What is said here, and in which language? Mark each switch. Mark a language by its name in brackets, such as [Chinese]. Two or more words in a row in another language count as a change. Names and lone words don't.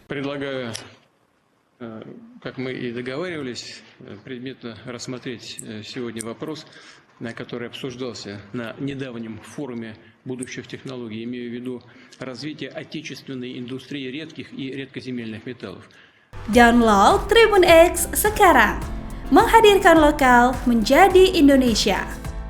[Russian] Предлагаю, как мы и договаривались, предметно рассмотреть сегодня вопрос, который обсуждался на недавнем форуме будущих технологий, имею в виду развитие отечественной индустрии редких и редкоземельных металлов. [Indonesian] Download Tribun X sekarang, menghadirkan lokal menjadi Indonesia.